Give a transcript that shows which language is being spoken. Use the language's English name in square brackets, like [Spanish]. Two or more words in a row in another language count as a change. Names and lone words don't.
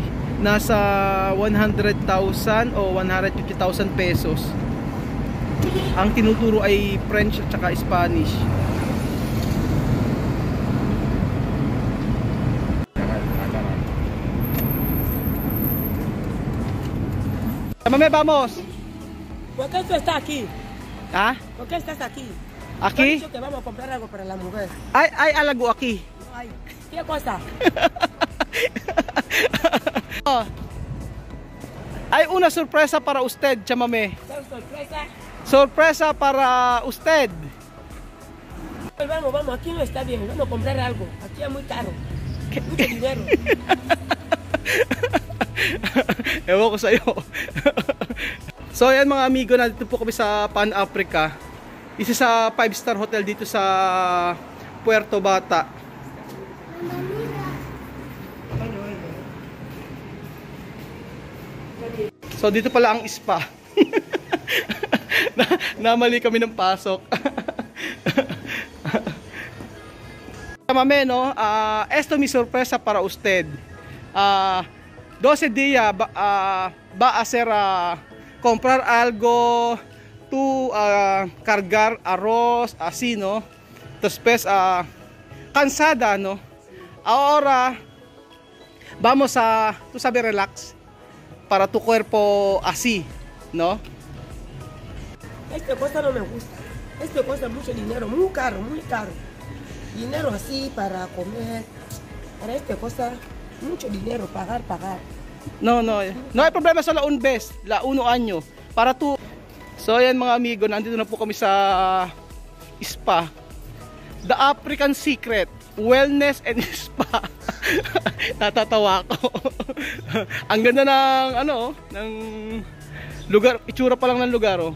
[Filipino] Nasa 100,000 o 150,000 pesos. Ang tinuturo ay French at saka Spanish. [Spanish] Chamame, vamos. ¿Por qué tú estás aquí? ¿Ah? ¿Por qué estás aquí? Aquí? He dicho que vamos a comprar algo para la mujer. Ay algo aquí. No hay. ¿Qué cosa? Hay una sorpresa para usted, Chamame. ¿Qué sorpresa? Sorpresa para usted. Vamos, vamos, aquí no está bien. Vamos a comprar algo. Aquí es muy caro. Mucho dinero. [Filipino] Ewan ko sa'yo. So ayan mga amigo, nandito po kami sa Pan Africa. Isa sa 5-star hotel dito sa Puerto Bata. So dito pala ang spa. Namali kami ng pasok. [Spanish] Chamame, no? Esto mi sorpresa para usted. 12 días va a hacer comprar algo, tú cargar arroz, así, no? Después cansada, no? Ahora vamos a, tú sabes, relax para tu cuerpo así, ¿no? Esta cosa no me gusta. Esto cuesta mucho dinero, muy caro, muy caro. Dinero así para comer. Para esta cosa, mucho dinero, pagar. No hay problema sa la un vez, la uno año. Para tu. [Filipino] So ayan mga amigo, nandito na po kami sa spa. [English] The African Secret Wellness and Spa. [Filipino] Natatawa ako. Ang ganda ng ng lugar, itsura pa lang ng lugar, oh.